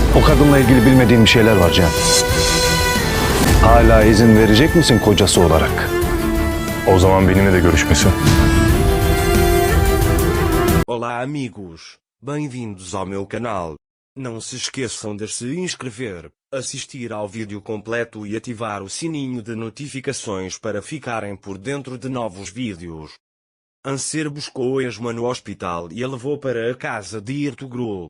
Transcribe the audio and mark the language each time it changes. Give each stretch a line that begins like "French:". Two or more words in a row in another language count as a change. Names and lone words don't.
Turkish: O kadınla ilgili bilmediğin bir şeyler var Cihan. Hala izin verecek misin kocası olarak? O zaman benimle de görüşmesin.
Portuguese: Olá amigos, bem-vindos ao meu canal. Não se esqueçam de se inscrever, assistir ao vídeo completo e ativar o sininho de notificações para ficarem por dentro de novos vídeos. Anser buscou Esma no hospital e a levou para a casa de Ertugrul.